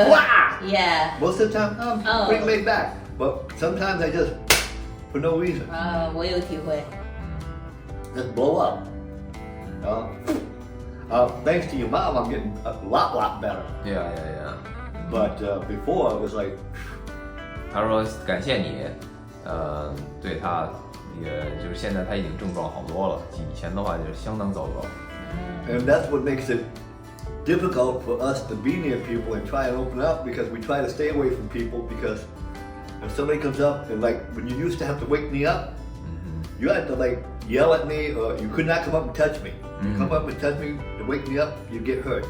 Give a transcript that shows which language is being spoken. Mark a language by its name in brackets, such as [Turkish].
[English] Wow! Yeah. Most of the time, I'm pretty laid back. But sometimes I just, for no reason, [Chinese] 我有体会。 [English] just blow up. Thanks to your mom, I'm getting a lot better. Yeah. But before, I was like, [Chinese] 他说感谢你，对他也就是现在他已经症状好多了，以前的话就是相当糟糕。 [English] and that's what makes it difficult for us to be near people and try and open up, because we try to stay away from people, because if somebody comes up and like when you used to have to wake me up, you had to like yell at me, or you could not come up and touch me. You come up and touch me to wake me up, you get hurt.